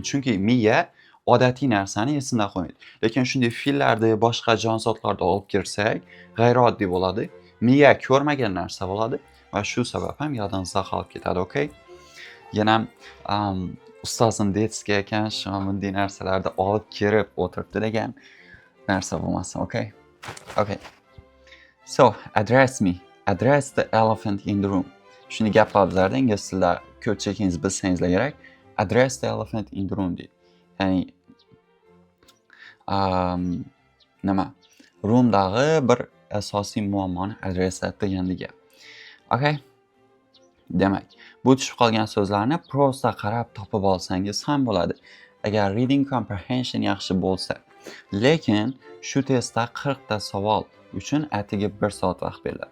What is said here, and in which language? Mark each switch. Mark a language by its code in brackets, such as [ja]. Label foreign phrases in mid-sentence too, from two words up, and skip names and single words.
[uz] Chunki miya odatiy narsani esinda qo'ymaydi. Lekin shunday fe'llarni boshqa jonzotlarda olib kirsak, g'ayrioddiy bo'ladi. Miya ko'rmagan narsa bo'ladi va shu sabab ham yodingizda qolib ketadi, okay? Yana ustozim detskiy ekan, shu bunday narsalarni olib kirib o'tiribdi degan narsa bo'lmasin, okay? [en] Okay. So, address me. Address the elephant in the room. [uz] Shuni gaplar bizlarda ingliz tilida ko'pchiligingiz bilsangizlar kerak. [en] Address the elephant in the room [uz] deydi. Ya'ni roomdagi bir asosiy muammoni adressat degan gap. Okay? Demak, bu tushib qolgan so'zlarni prosta qarab topib olsangiz ham bo'ladi. Agar [en] reading comprehension [uz] yaxshi bo'lsa. Lekin shu testda 40 ta savol uchun atigi 1 soat vaqt beriladi.